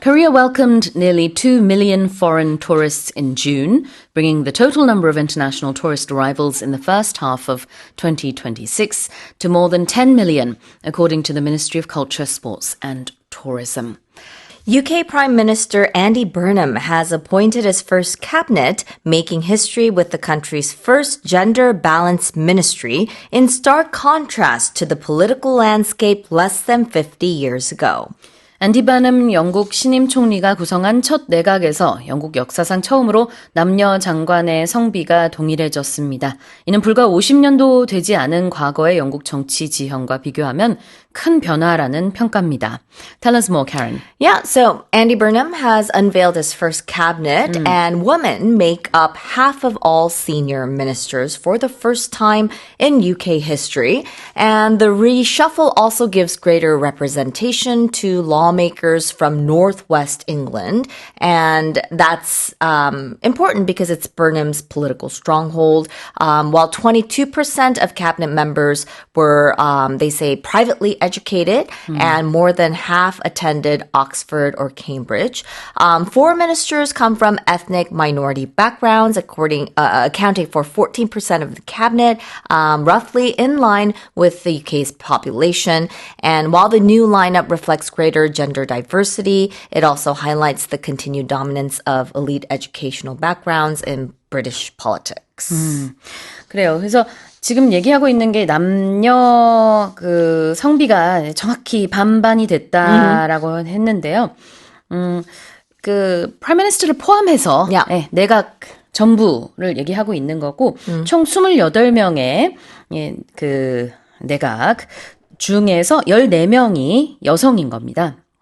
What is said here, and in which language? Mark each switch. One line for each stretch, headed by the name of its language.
English: Korea welcomed nearly 2 million foreign tourists in June, bringing the total number of international tourist arrivals in the first half of 2026 to more than 10 million, according to the Ministry of Culture, Sports and Tourism. UK Prime Minister Andy Burnham has appointed his first cabinet, making history with the country's first gender-balanced ministry, in stark contrast to the political landscape less than 50 years ago.
Korean: 앤디 버넘 영국 신임 총리가 구성한 첫 내각에서 영국 역사상 처음으로 남녀 장관의 성비가 동일해졌습니다. 이는 불과 50년도 되지 않은 과거의 영국 정치 지형과 비교하면 큰 변화라는 평가입니다.
English: Tell us more, Karen. Yeah, so Andy Burnham has unveiled his first cabinet, and women make up half of all senior ministers for the first time in UK history. And the reshuffle also gives greater representation to lawmakers from northwest England. And that's important because it's Burnham's political stronghold. While 22% of cabinet members were, they say, privately educated, and more than half attended Oxford or Cambridge. 4 ministers come from ethnic minority backgrounds, accounting for 14% of the cabinet, roughly in line with the UK's population. And while the new lineup reflects greater gender diversity, it also highlights the continued dominance of elite educational backgrounds in British politics.
Korean: 그래요. 그래서 지금 얘기하고 있는 게 남녀 그 성비가 정확히 반반이 됐다라고 했는데요. 그 프라임 미니스터를 포함해서
English: Yeah.
Korean: 내각 전부를 얘기하고 있는 거고 총 28명의 그 내각 중에서 14명이 여성인 겁니다.